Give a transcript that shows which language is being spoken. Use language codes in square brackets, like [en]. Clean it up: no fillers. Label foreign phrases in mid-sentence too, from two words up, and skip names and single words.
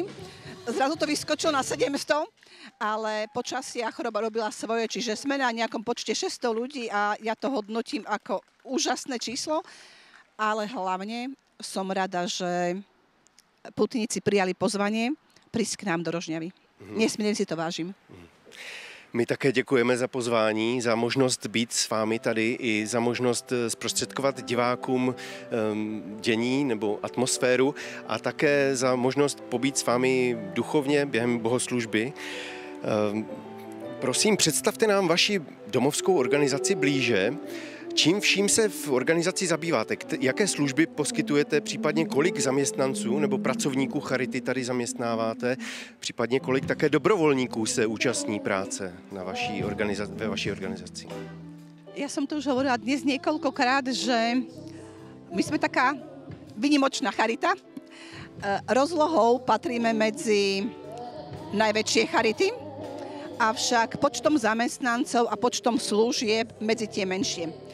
[sk] Zrazu to vyskočilo na 700, ale počasia choroba robila svoje, čiže sme na nejakom počte 600 ľudí a ja to hodnotím ako úžasné číslo, ale hlavne som rada, že pútnici prijali pozvanie prísť k nám do Rožňavy. Nesmierne si to vážim. [cs] My také děkujeme za pozvání, za možnost být s vámi tady i za možnost zprostředkovat divákům dění nebo atmosféru a také za možnost pobít s vámi duchovně během bohoslužby. Prosím, představte nám vaši domovskou organizaci blíže. Čím vším se v organizaci zabýváte? Jaké služby poskytujete? Případně kolik zaměstnanců nebo pracovníků Charity tady zaměstnáváte? Případně kolik také dobrovolníků se účastní práce na ve vaší organizaci? [sk] Ja som tu už hovorila dnes niekoľkokrát, že my sme taká výnimočná charita. Rozlohou patríme medzi najväčšie charity, avšak počtom zamestnancov a počtom služieb medzi tie menšie.